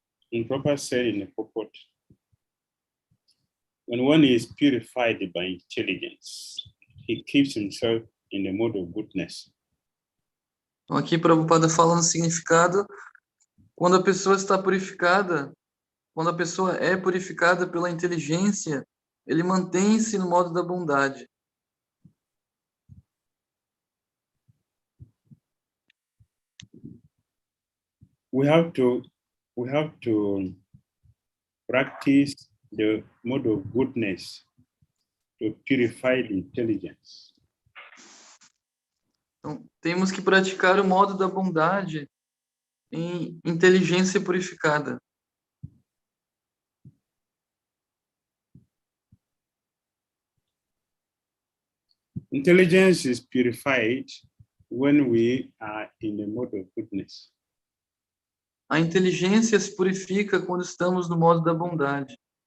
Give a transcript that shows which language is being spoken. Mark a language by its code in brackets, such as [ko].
[en] In Prabhupada said in the purport, when one is purified by intelligence, he keeps himself in the mode of goodness. [pt] Então, aqui Prabhupada fala no significado, quando a pessoa está purificada, quando a pessoa é purificada pela inteligência, ele mantém-se no modo da bondade. [en] We have to practice the mode of goodness to purify the intelligence. [pt] Então, temos que praticar o modo da bondade em inteligência purificada. [en] Intelligence is purified when we are in the mode of goodness. [pt] A inteligência se purifica quando estamos no modo da bondade.